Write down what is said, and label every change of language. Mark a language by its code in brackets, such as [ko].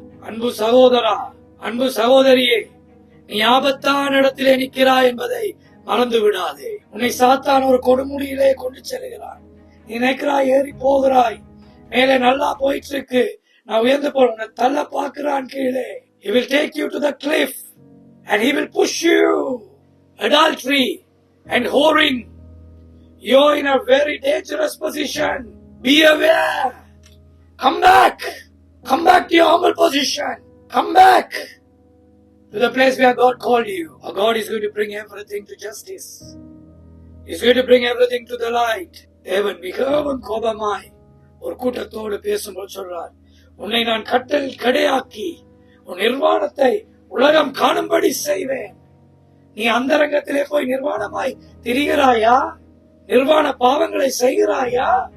[ta] அன்பு சகோதரா, அன்பு சகோதரியே, நீ ஆபத்தான இடத்திலே நிற்கிறாய் என்பதை மறந்து விடாதே. உன்னை சாத்தான் ஒரு கொடுமுடியிலே கொண்டு செல்கிறான். நீ நினைக்கிறாய், ஏறி போகிறாய், மேலே நல்லா போயிட்டு இருக்கு, நான் உயர்ந்து போறேன். உன்னை தள்ள பாக்குறான் கீழே. [en] He will take you to the cliff and he will push you. Adultery and whoring, you're in a very dangerous position. Be aware. Come back to your humble position. Come back to the place where God called you. Our God is going to bring everything to justice. He's going to bring everything to the light. [ta] தேவன் மிகவும் கோபமாய் ஒரு கூட்டத்தோடு பேசும்போது சொல்றார், உன்னை நான் கட்டல் கடையாக்கி உன் நிர்வாணத்தை உலகம் காணும்படி செய்வேன். நீ அந்தரங்கத்திலே போய் நிர்வாணமாய் திரிகிறாயா? நிர்வாண பாவங்களை செய்கிறாயா?